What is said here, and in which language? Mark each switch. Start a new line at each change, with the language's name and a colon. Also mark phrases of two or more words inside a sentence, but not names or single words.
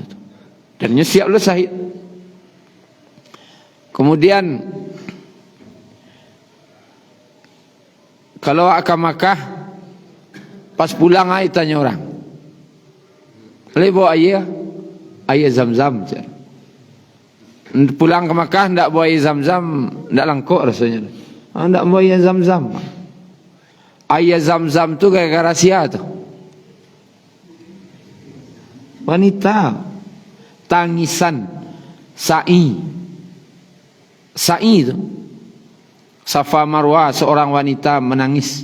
Indonesian: Dan dia siap lah syahid. Kemudian kalau ke Makkah, pas pulang ai tanya orang, bawa air Zam-Zam. Pulang ke Makkah ndak bawa air Zam-Zam, ndak langkuk rasanya. Ndak bawa air Zam-Zam. Air Zam-Zam tu gara-gara sia tu. Wanita tangisan sa'i itu Safa Marwah, seorang wanita menangis.